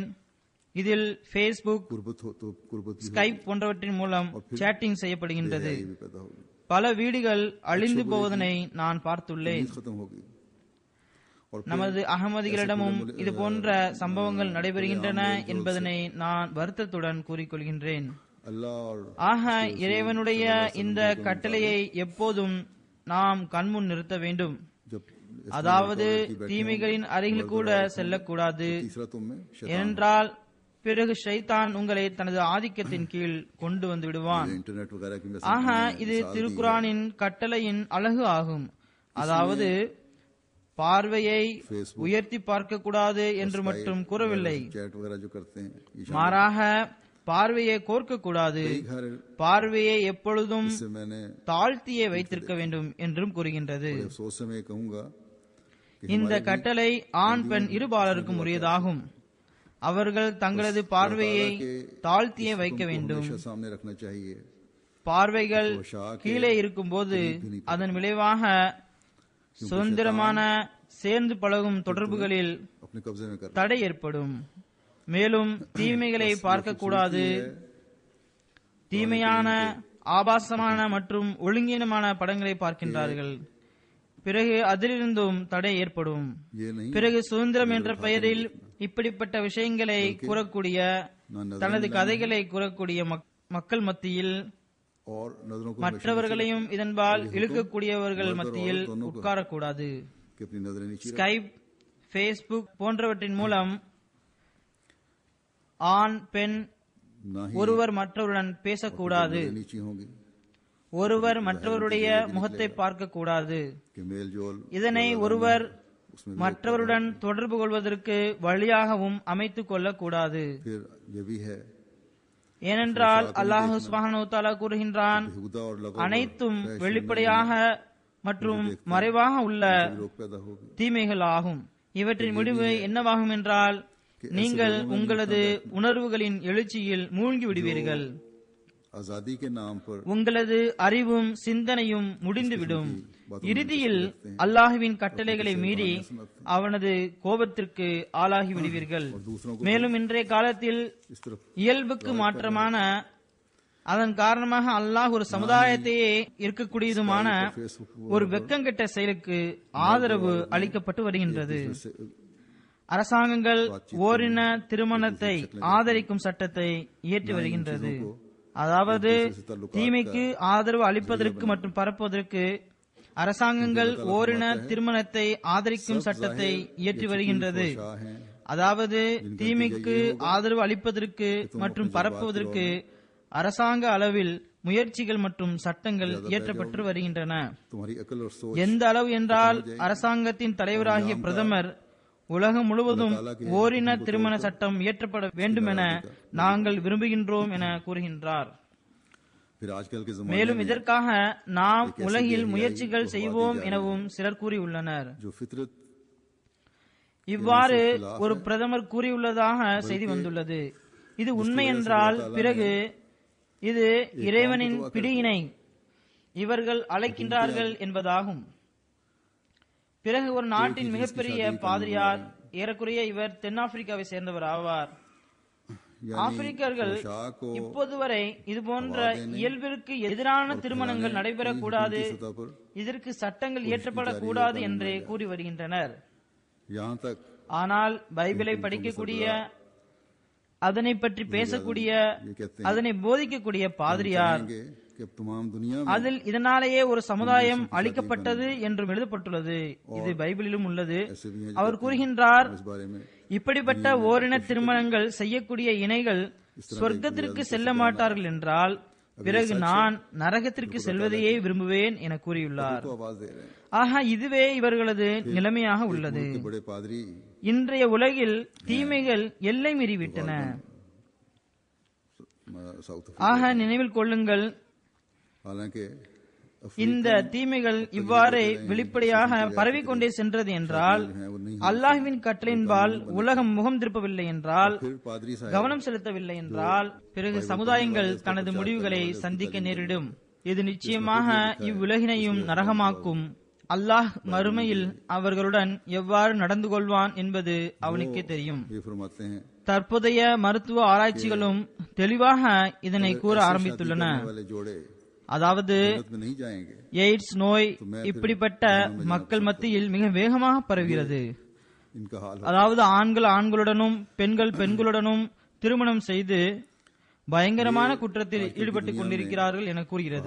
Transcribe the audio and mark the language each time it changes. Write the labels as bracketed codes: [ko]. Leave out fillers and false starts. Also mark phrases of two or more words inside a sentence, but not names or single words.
[ta] இதில் பேஸ்புக், ஸ்கைப் போன்றவற்றின் மூலம் சேட்டிங் செய்யப்படுகின்றது. பல வீடுகள் அழிந்து போவதனை நான் பார்த்துள்ளேன். நமது அகமதிகளிடமும் இது போன்ற சம்பவங்கள் நடைபெறுகின்றன என்பதனை நான் வருத்தத்துடன் கூறிக்கொள்கின்றேன். [ur] अल्लाह और [ta] ஆக இறைவனுடைய இந்த கட்டளையை எப்போதும் நாம் கண்முன் நிறுத்த வேண்டும். [ur] जब [ta] அதாவது தீமைகளின் அருகில் கூட செல்லக்கூடாது. [ur] तीसरा तुम में [ta] ஏனென்றால் பிறகு ஷைத்தான் உங்களை தனது ஆதிக்கத்தின் கீழ் கொண்டு வந்து விடுவான். [ur] इंटरनेट वगैरह की मैं [ta] ஆக இது திருக்குரானின் கட்டளையின் அழகு ஆகும். அதாவது பார்வையை உயர்த்தி பார்க்க கூடாது என்று மட்டும் கூறவில்லை, [ur] चैट वगैरह जो करते हैं ये [ta] மாறாக பார்வையை கோர்க்க கூடாது, [ur] घर [ta] பார்வையை எப்பொழுதும் [ur] से मैंने [ta] தாழ்த்தியே வைத்திருக்க வேண்டும் என்றும் கூறுகின்றது. [ur] अफसोस से मैं कहूंगा [ta] இந்த கட்டளை ஆண் பெண் இருபாலருக்கும் உரியதாகும். அவர்கள் தங்களது பார்வையை தாழ்த்தியே வைக்க வேண்டும். [ur] हमेशा सामने रखना चाहिए. [ta] பார்வைகள் கீழே இருக்கும்போது அதன் விளைவாக சுதந்திரமான சேர்ந்து பழகும் தொடர்புகளில் [ur] अपने कब्जे में कर [ta] தடை ஏற்படும். மேலும் தீமைகளை பார்க்கக்கூடாது. தீமையான ஆபாசமான மற்றும் ஒழுங்கீனமான படங்களை பார்க்கின்றார்கள். பிறகு அதிலிருந்தும் தடை ஏற்படும். [ur] ये नहीं [ta] பிறகு சுதந்திரம் என்ற பெயரில் இப்படிப்பட்ட விஷயங்களை கூறக்கூடிய தனது கதைகளை கூறக்கூடிய மக்கள் மத்தியில் [ur] और नजरों को [ta] மற்றவர்களையும் இதன்பால் இழுக்கக்கூடியவர்கள் மத்தியில் உட்காரக்கூடாது. [ur] कि अपनी नजरें नीचे [ta] ஸ்கைப், பேஸ்புக் போன்றவற்றின் மூலம் ஆண் பெண் [ur] ना ही [ta] ஒருவர் மற்றவருடன் பேசக்கூடாது. [ur] नजरें नीची होंगी [ta] ஒருவர் மற்றவருடைய முகத்தை பார்க்க கூடாது. [ur] कि मेल जोल [ta] இதனை ஒருவர் மற்றவருடன் தொடர்பு கொள்வதற்கு வழியாகவும் அமைத்துக் கொள்ளக்கூடாது. [ur] फिर ये भी है [ta] ஏனென்றால் [ar] الله سبحانه وتعالى [ta] கூறுகின்றான், [ur] बेहुदा और लगा [ta] அனைத்தும் வெளிப்படையாக மற்றும் மறைவாக உள்ள [ur] रोग पैदा होगी. [ta] தீமைகள் ஆகும். இவற்றின் முடிவு என்னவாகும் என்றால் நீங்கள் உங்களது உணர்வுகளின் எழுச்சியில் மூழ்கி விடுவீர்கள். [ur] आजादी के नाम पर [ta] உங்களது அறிவும் சிந்தனையும் முடிந்துவிடும். இறுதியில் அல்லாஹுவின் கட்டளைகளை மீறி அவனது கோபத்திற்கு ஆளாகி விடுவீர்கள். மேலும் இன்றைய காலத்தில் [ur] इस तरफ [ta] இயல்புக்கு மாற்றமான அதன் காரணமாக அல்லாஹ் ஒரு சமுதாயத்தையே இருக்கக்கூடியதுமான ஒரு வெக்கங்கெட்ட செயலுக்கு ஆதரவு அளிக்கப்பட்டு வருகின்றது. அரசாங்கங்கள் ஓரின திருமணத்தை ஆதரிக்கும் சட்டத்தை இயற்றி வருகின்றது. அதாவது தீமைக்கு ஆதரவு அளிப்பதற்கு மற்றும் பரப்புவதற்கு அரசாங்கங்கள் ஓரின திருமணத்தை ஆதரிக்கும் சட்டத்தை இயற்றி வருகின்றது. அதாவது தீமைக்கு ஆதரவு அளிப்பதற்கு மற்றும் பரப்புவதற்கு அரசாங்க அளவில் முயற்சிகள் மற்றும் சட்டங்கள் இயற்றப்பட்டு வருகின்றன. [ur] तुम्हारी अकल और सोच [ta] எந்த அளவு என்றால் அரசாங்கத்தின் தலைவராகிய பிரதமர் உலகம் முழுவதும் ஓரின திருமண சட்டம் இயற்றப்பட வேண்டும் என நாங்கள் விரும்புகின்றோம் என கூறுகின்றார். [ur] फिर आजकल के जमाने [ta] மேலும் இதற்காக நாம் உலகில் முயற்சிகள் செய்வோம் எனவும் சிலர் கூறியுள்ளனர். [ur] जो फितरत [ta] இவ்வாறு ஒரு பிரதமர் கூறியுள்ளதாக செய்தி வந்துள்ளது. இது உண்மை என்றால் பிறகு இது இறைவனின் பிடியினை இவர்கள் அழைக்கின்றார்கள் என்பதாகும். பிறகு ஒரு நாட்டின் மிகப்பெரிய பாதிரியார், ஏறக்குறைய இவர் தென்னாப்பிரிக்காவை சேர்ந்தவர் ஆவார். ஆப்பிரிக்கர்கள் இப்போது வரை இதுபோன்ற இயல்பிற்கு எதிரான திருமணங்கள் நடைபெறக்கூடாது, இதற்கு சட்டங்கள் இயற்றப்படக்கூடாது என்றே கூறி வருகின்றனர். [ur] यहाँ तक [ta] ஆனால் பைபிளை படிக்கக்கூடிய, அதனை பற்றி பேசக்கூடிய, அதனை போதிக்கக்கூடிய பாதிரியார் [ur] कि अब तमाम दुनिया में [ta] அதில் இதனாலேயே ஒரு சமுதாயம் அளிக்கப்பட்டது என்றும் எழுதப்பட்டுள்ளது. இது பைபிளிலும் உள்ளது. அவர் கூறுகின்றார், [ur] इस बारे में [ta] இப்படிப்பட்ட ஓரின திருமணங்கள் செய்யக்கூடிய இணைகள் சொர்க்கத்திற்கு செல்ல மாட்டார்கள் என்றால் பிறகு நான் நரகத்திற்கு செல்வதையே விரும்புவேன் என கூறியுள்ளார். [ur] तो आवाज दे रहे हैं [ta] ஆக இதுவே இவர்களது நிலைமையாக உள்ளது. [ur] कि बड़े पादरी [ta] இன்றைய उலகில் தீமைகள் எல்லை மீறிவிட்டன. [ur] साउथ [ta] ஆக நினைவில் கொள்ளுங்கள், [ur] हालांकि [ta] இந்த தீமைகள் இவ்வாறே வெளிப்படையாக பரவிக்கொண்டே சென்றது என்றால், அல்லாஹ்வின் கட்டளையின்பால் உலகம் முகம் திருப்பவில்லை என்றால், [ur] फिर पादरी साहब [ta] கவனம் செலுத்தவில்லை என்றால் பிறகு சமுதாயங்கள் தனது முடிவுகளை சந்திக்க நேரிடும். இது நிச்சயமாக இவ்வுலகினையும் நரகமாக்கும். அல்லாஹ் மறுமையில் அவர்களுடன் எவ்வாறு நடந்து கொள்வான் என்பது அவனுக்கே தெரியும். [ur] ये फरमाते हैं [ta] தற்போதைய மருத்துவ ஆராய்ச்சிகளும் தெளிவாக இதனை கூற ஆரம்பித்துள்ளன. [ur] वाले जोड़े [ta] அதாவது [ur] जन्नत में नहीं जाएंगे। [ta] எய்ட்ஸ் நோய் இப்படிப்பட்ட மக்கள் மத்தியில் மிக வேகமாக பரவுகிறது. [ur] इनका हाल [ta] அதாவது ஆண்கள் ஆண்களுடனும் பெண்கள் பெண்களுடனும் திருமணம் செய்து பயங்கரமான குற்றத்தில் ஈடுபட்டுக் கொண்டிருக்கிறார்கள் என கூறுகிறது.